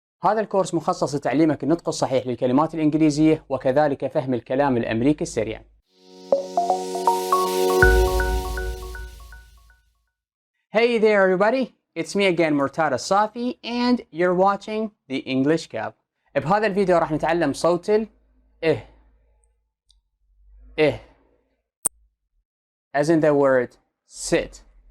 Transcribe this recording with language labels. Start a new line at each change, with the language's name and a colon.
Arabic: هذا الكورس مخصص لتعليمك النطق الصحيح للكلمات الإنجليزية وكذلك فهم الكلام الأمريكي السريع.
English: Hey there everybody, it's me again Murtada Safi and you're watching the English Cab.
Arabic: بهذا الفيديو راح نتعلم صوت ال
English: as in the word sit.